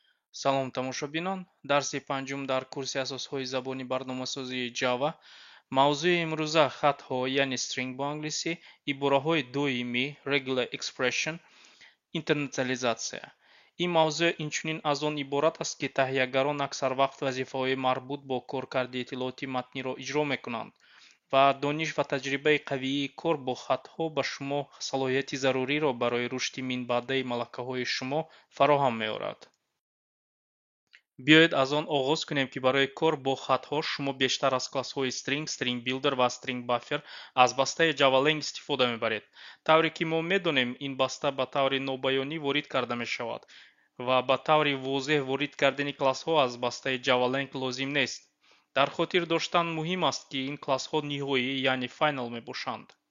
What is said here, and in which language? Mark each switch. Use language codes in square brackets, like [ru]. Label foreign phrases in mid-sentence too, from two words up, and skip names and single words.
[tg] Салом тамошобинон, дарси панҷум дар курси асосҳои забони барномасозии Java. Мавзӯи имрӯза хатҳо яъне string бо англисӣ, ибораҳои доимӣ [en] regular expression, [tg] интернационализатсия. Ин мавзӯъ инчунин аз он иборат аст, ки таҳиягарон аксар вақт вазифаҳои марбут бо коркарди иттилооти матниро иҷро мекунанд ва дониш ва таҷрибаи қавии кор бо хатҳо ба шумо салоҳияти заруриро барои рушди минбаъдаи малакаҳои шумо фароҳам меорад. Биёед аз он оғоз кунем, ки барои кор бо хатҳо шумо бештар аз классҳои string, [en] string builder [tg] ва [en] string buffer [tg] аз бастаи JavaLang истифода мебаред. тавре ки мо медонем, ин баста ба таври нобаёнӣ ворид карда мешавад ва ба таври возеҳ ворид кардани классҳо аз бастаи JavaLang лозим нест. дар хотир доштан муҳим аст, ки ин классҳо ниҳоӣ, яъне final мебошанд.